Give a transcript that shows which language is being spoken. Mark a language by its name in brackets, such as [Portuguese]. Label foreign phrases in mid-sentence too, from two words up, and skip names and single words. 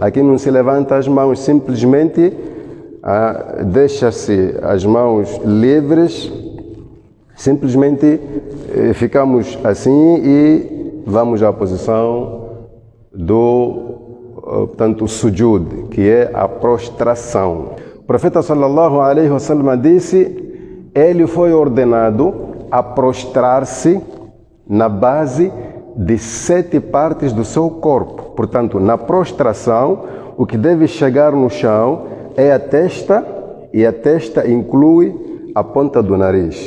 [Portuguese] Aqui não se levanta as mãos, simplesmente deixa-se as mãos livres, simplesmente ficamos assim e vamos à posição do sujud, que é a prostração. O profeta [Arabic] صلى الله عليه وسلم [Portuguese] disse, ele foi ordenado a prostrar-se na base de 7 partes do seu corpo. Portanto, na prostração, o que deve chegar no chão é a testa, e a testa inclui a ponta do nariz.